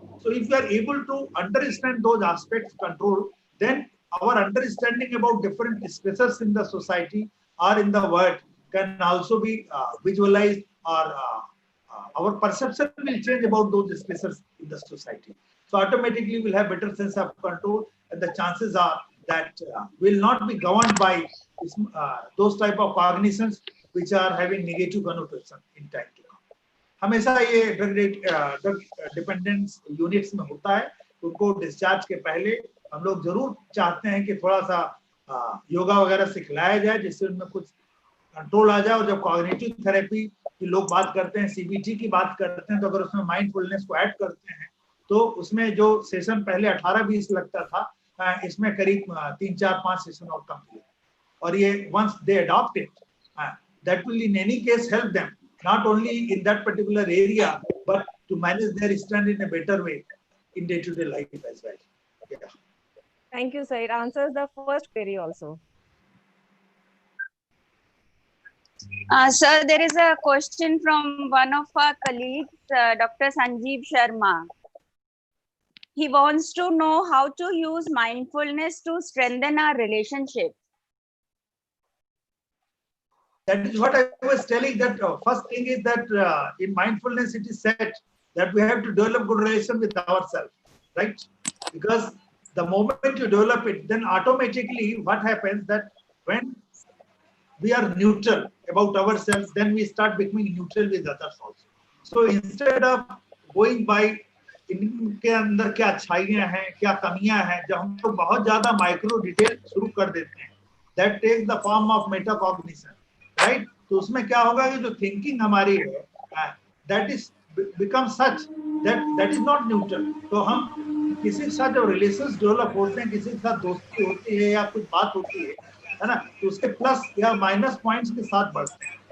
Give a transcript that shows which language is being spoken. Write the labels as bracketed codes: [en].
[en] So if we are able to understand those aspects control, then our understanding about different stressors in the society or in the world can also be visualized, or our perception will change about those stressors in the society. So automatically we'll have better sense of control, and the chances are that will not be governed by those type of cognitions which are having negative connotation in time to come. [hi] हमेशा ये drug dependence units में होता है, उनको discharge के पहले हम लोग जरूर चाहते हैं कि थोड़ा सा योगा वगैरह सिखलाया जाए जिससे उनमें कुछ कंट्रोल आ जाए। और जब कॉग्निटिव थेरेपी की लोग बात करते हैं, सीबीटी की बात करते हैं, तो अगर उसमें माइंडफुलनेस को ऐड करते हैं तो उसमें जो सेशन पहले 18-20 लगता था, इसमें करीब 3-4-5 सेशन और कम हुए। [en] और ये once they adopt it, that will in any case help them not only in that particular area but to manage their stress in a better way in day-to-day life as well. Yeah. Thank you, sir. It answers the first query also. Sir, there is a question from one of our colleagues, Dr. Sanjeev Sharma. He wants to know how to use mindfulness to strengthen our relationship. That is what I was telling, that first thing is that in mindfulness it is said that we have to develop good relation with ourselves, right? Because the moment you develop it, then automatically what happens that when we are neutral about ourselves, then we start becoming neutral with others also. So instead of going by [hi] इनके अंदर क्या अच्छाइयाँ हैं, क्या कमियाँ हैं, जब हम लोग बहुत ज्यादा माइक्रो डिटेल शुरू कर देते हैं, [en] that takes the form of metacognition, right? [hi] तो उसमें क्या होगा कि जो thinking हमारी है, [en] that is become such that is not neutral. [hi] तो हम किसी के साथ जब relations develop होते हैं, किसी के साथ दोस्ती होती है या कुछ बात होती है ना, तो उसके प्लस या माइनस पॉइंट्स के साथ बढ़ते हैं.